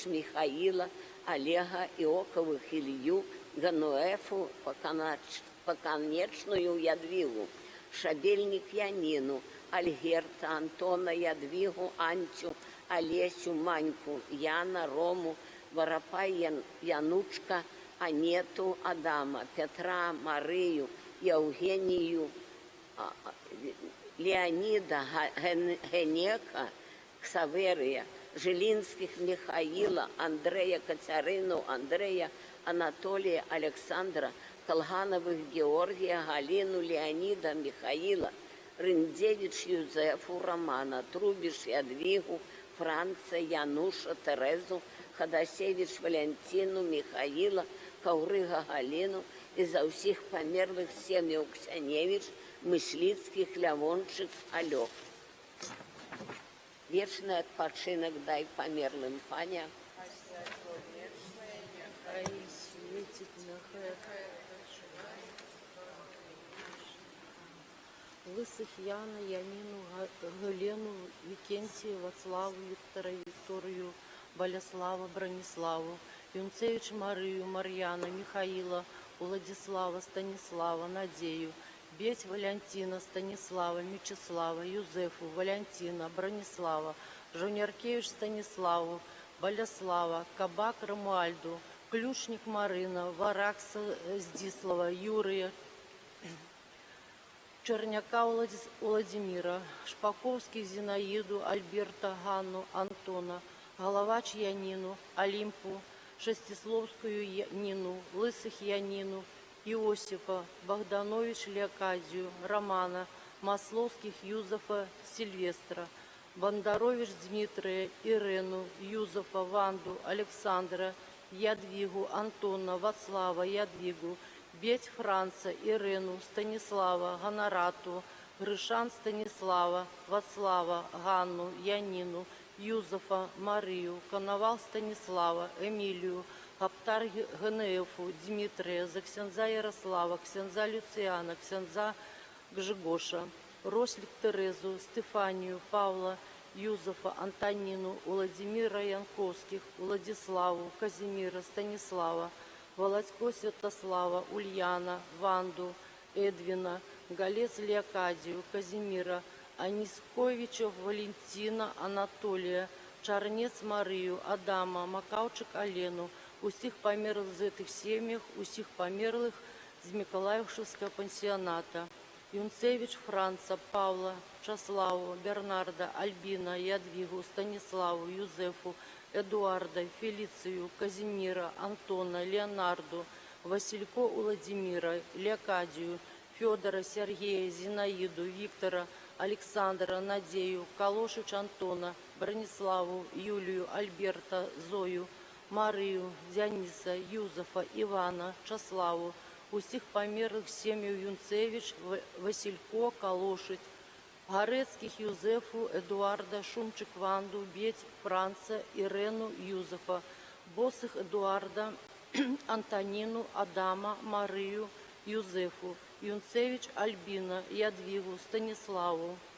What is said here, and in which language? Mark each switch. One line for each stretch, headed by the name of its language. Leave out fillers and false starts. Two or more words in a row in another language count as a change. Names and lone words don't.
Russian: Михаила, Олега, Иоковых, Илью, Гануэфу, Поконечную Ядвигу, Шабельник Янину, Альгерта, Антона, Ядвигу, Антю, Олесю, Маньку, Яна, Рому, Воропай, Янучка, Анету, Адама, Петра, Марию, Евгению, Леонида, Генека, Ксаверия, Жилинских, Михаила, Андрея, Катерину, Андрея, Анатолия, Александра, Колгановых, Георгия, Галину, Леонида, Михаила, Рындевич, Юзефу, Романа, Трубиш, Ядвигу, Франца, Януша, Терезу, Ходосевич, Валентину, Михаила, Каурыга,
Belarusian: Галину, і за всіх померлих сім'ю Ксяневич, Мыслицких, Лявончик, Алёк.
Russian: Вечный отпочинок дай померлым, Паня. Лысых Яна, Янину, Галену, Викентия, Вацлаву, Виктора, Викторию, Болеслава, Брониславу, Юнцевич Марию, Марьяна, Михаила, Владислава, Станислава, Надею, Беть Валентина, Станислава, Мечислава, Юзефу, Валентина, Бронислава, Жоняркевич Станиславу, Болеслава, Кабак Рамуальду, Ключник Марина, Варакса Здислава, Юрия, Черняка Владимира, Шпаковский Зинаиду, Альберта, Ганну, Антона, Головач Янину, Олимпу, Шестисловскую Нину, Лысых Янину, Иосифа, Богданович Леокадию, Романа, Масловских Юзефа, Сильвестра, Бондарович Дмитрия, Ирену, Юзефа, Ванду, Александра, Ядвигу, Антона, Вацлава, Ядвигу, Беть Франца, Ирену, Станислава, Гонорату, Гришан Станислава, Вацлава, Ганну, Янину, Юзефа, Марию, Коновал Станислава, Эмилию, Гаптар Генеефу, Дмитрия, за ксенза Ярослава, ксенза Люциана, ксенза Гжигоша, Рослик Терезу, Стефанию, Павла, Юзефа, Антонину, Владимира Янковских, Владиславу, Казимира, Станислава, Володько Святослава, Ульяна, Ванду, Эдвина, Галец Леокадию, Казимира, Анисковичев Валентина, Анатолия, Чарнец Марию,
Belarusian: Адама, Макаучик Алену, усіх померлих з этих сім'ях, усіх померлих з Миколаївшевського пансіоната.
Russian: Юнцевич Франца, Павла, Чаславу, Бернарда, Альбина, Ядвигу, Станиславу, Юзефу, Эдуарда, Фелицию, Казимира, Антона, Леонарду, Василько Владимира, Леокадию, Федора, Сергея, Зинаиду, Виктора, Александра, Надею, Калошич Антона, Брониславу, Юлию, Альберта, Зою, Марию, Дяниса, Юзефа, Ивана, Чаславу,
Belarusian: усіх померлих сім'ю
Russian: Юнцевич, Василько, Калошич, Горецьких Юзефу, Эдуарда, Шумчик Ванду, Беть Франца, Ирену, Юзефа, Босых Эдуарда, Антонину, Адама, Марию, Юзефу, Юнцевич Альбина, Ядвигу, Станиславу,